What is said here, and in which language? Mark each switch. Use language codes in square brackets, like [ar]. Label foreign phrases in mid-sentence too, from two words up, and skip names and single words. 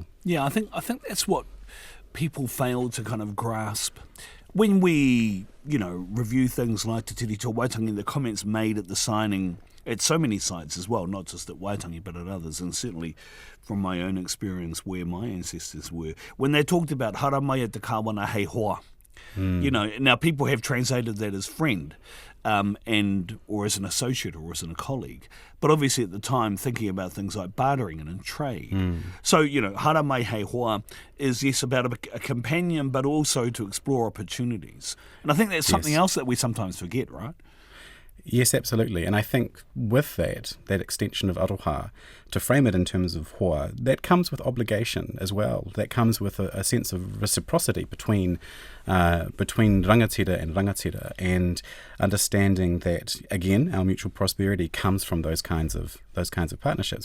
[en] Yeah, I think that's what people fail to kind of grasp. When we, review things like Te Tiri Tō Waitangi, the comments made at the signing at so many sites as well, not just at Waitangi but at others, and certainly from my own experience where my ancestors were, when they talked about [mi] hara mai e te kāwana hei hoa. [en] Now people have translated that as friend, or as an associate or as a colleague, but obviously at the time thinking about things like bartering and in trade. So, [mi] hara mai hei hoa [en] is, yes, about a companion, but also to explore opportunities. And I think that's something else that we sometimes forget, right? Yes, absolutely. And I think with that extension of aroha, to frame it in terms of hoa, that comes with obligation as well. That comes with a sense of reciprocity between rangatira and rangatira, and understanding that, again, our mutual prosperity comes from those kinds of partnerships.